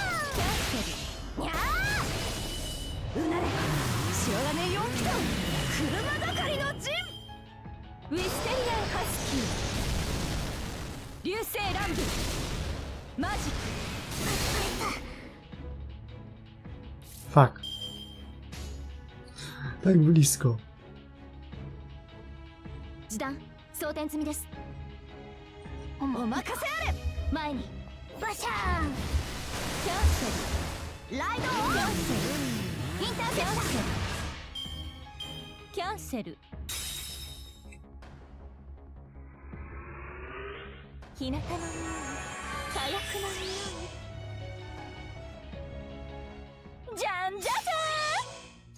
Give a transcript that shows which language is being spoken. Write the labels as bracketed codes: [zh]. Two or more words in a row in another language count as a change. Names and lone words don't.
[ja] キャンセルにゃー。うなれ白金4機と車がかりの陣。ウィステリアンハスキー流星乱舞マジック。 [pl] Fuck. Tak blisko. [ja] 時短装填済みです。お任せあれ。前にバシャーン。キャンセルライドオン。キャンセルインターセプター。キャンセル日向の匂い、火薬の匂い。じゃんじゃじゃーん。